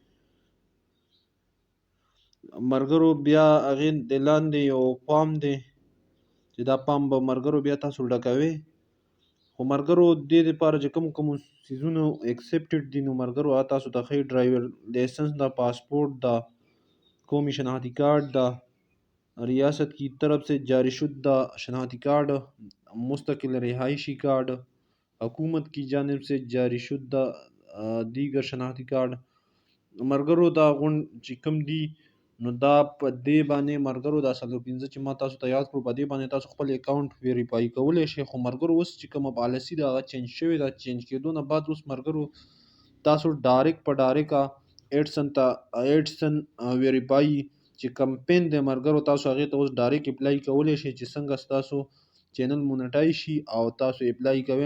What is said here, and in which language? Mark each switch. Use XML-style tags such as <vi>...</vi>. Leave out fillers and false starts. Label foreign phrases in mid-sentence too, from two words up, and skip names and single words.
<ps>مرګرو بیا هغې د لاندې یو فارم دی چې دا فارم به مرګرو بیا تاسو ډکوئ. خو مرګرو دې دپاره چې کومو څیزونو ایکسپټډ دي نو مرګرو هغه تاسو ته ښایي</ps> <en>driver license</en> <ps>ده، پاسپورट ده، قومی شناختی کارت ده،</ps> <ur>ریاست کی طرف سے جاری شدہ شناختی کارڈ، مستقل رہائشی کارڈ، حکومت کی جانب سے جاری شدہ دیگر شناختی کارڈ.</ur> <ps>مرګرو دا غونډ چې کوم دي نو دا په دې باندې مرګرو دا 45 چې ما تاسو ته یاد کړو په دې باندې تاسو خپل</ps> <en>account verify</en> <ps>کولی شئ. خو مرګرو اوس چې کومه پالیسي ده هغه چینج شوې ده. چینج کېدو نه بعد اوس مرګرو تاسو</ps> <en>direct AdSense verify</en> <ps>چې کمپین دی مرګرو تاسو هغې ته اوس</ps> <en>direct apply</en> <ps>کولی شئ چې څنګه ستاسو</ps> <en>channel monetize</en> <ps>شي او تاسو اپلای کوئ.</ps>